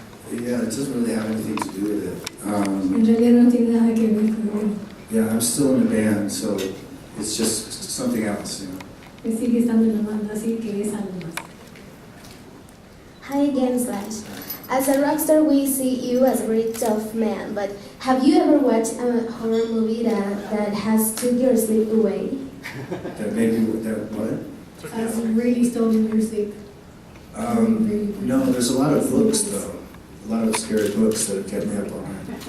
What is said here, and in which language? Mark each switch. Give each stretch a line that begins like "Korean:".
English: Yeah, it doesn't really have anything to do with it.
Spanish: En realidad no tiene nada que ver con
English: Yeah, I'm still in the band, so it's just something else,
Spanish: que sigue estando en la banda, así que es algo más.
English: Hi again, Slash. As a rock star, we see you as a very tough man, but have you ever watched a horror movie that has took your sleep away? That what? Has really stolen your sleep. No, there's a lot of books though. A lot of scary books that have kept me up all night.